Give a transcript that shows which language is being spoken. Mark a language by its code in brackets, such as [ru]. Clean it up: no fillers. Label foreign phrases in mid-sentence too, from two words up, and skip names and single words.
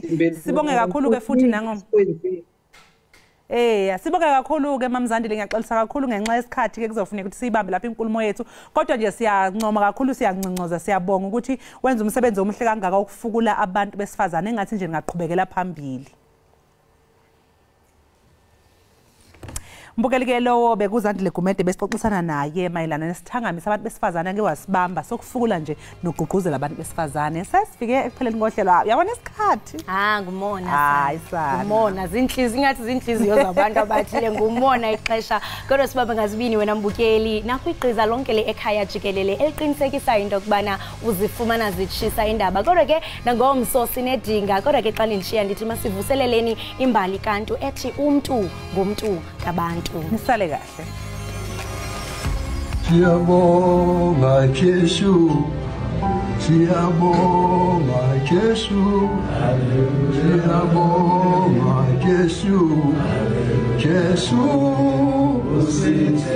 [zu] Sibonge kakhulu ke futhi sibonge kakhulu ke mamzandile ngiyaxolisa kakhulu ngenxa yesikhathi ke kuzofuneka ukuthi sibambe lapha inkulumo yethu kodwa nje siyancoma kakhulu siyancincoza siyabonga ukuthi wenza umsebenzi omuhle kangaka ukufukula abantu besifazane engathi nje ngaqhubekela phambili. Mbukeli lowo bekuzandile Gumede besixoxisana naye mayelana nesithangami sabantu besifazane ake wasibamba sokufukula nje nogqugquzela abantu besifazane. Sesifike ekupheleni kohlelo. Yabona isikhathi? Ngumona. Hayi sana. Ngumona zinhliziyo ingathi zinhliziyo zabantu abathile ngumona ixesha. [xh] Kodwa sibambe ngazibini wena mbukeli nakho igqiza lonke le Ekhaya Jikelele eliqinisekisa into kubana uzifumana zitshisa indaba. Kodwa ke nangomso sinedinga kodwa ke xa nilishiya ndithi masivuseleleni imbali kantu ethi [zu] umuntu ngumuntu kabantu. Nisale kahle. Siyabonga Jesu, siyabonga Jesu, siyabonga Jesu, Jesu usithethele.